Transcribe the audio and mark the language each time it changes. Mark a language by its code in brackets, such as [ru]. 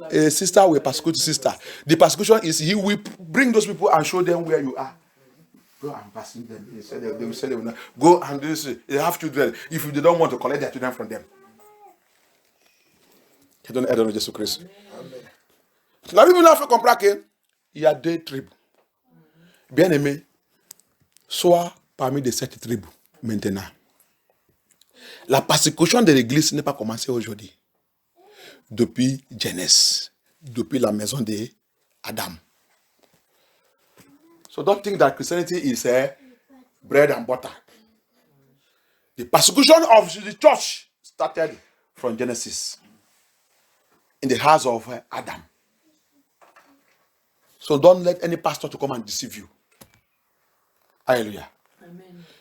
[en] Sister will persecute sister. The persecution is he will bring those people and show them where you are. Go and vaccinate them. He said they will say they will not. Go and do this. They have children. If they don't want to collect their children from them. [fr] Aide de Jésus-Christ. La Bible nous a fait comprendre qu'il y a deux tribus. Bien aimés, soit parmi les 7 tribus maintenant. La persécution de l'église n'est pas commencée aujourd'hui. Depuis Genèse, depuis la maison d'Adam. [en] So don't think that Christianity is bread and butter. The persecution of the church started from Genesis in the house of Adam. So don't let any pastor to come and deceive you. Hallelujah. Amen.